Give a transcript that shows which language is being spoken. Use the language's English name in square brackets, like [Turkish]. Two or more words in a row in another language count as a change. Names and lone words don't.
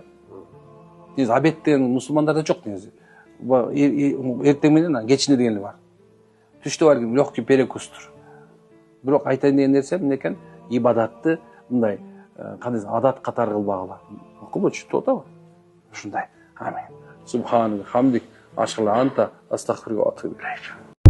[Kyrgyz] Негизи обедтен мусулмандарда жок негизи. Эртең менен кечине деген бар. Түштө бар [Russian] легкий перекустур. [Kyrgyz] Бирок айтайын деген нерсе экен, ибадатты мындай кандай адат катары кылбагыла. Окумочу, тоотабы? Ушундай. [Arabic] آمين. سبحان الله، حمدك. أشهد ألا أنت أستغفرك وأتوب إليك.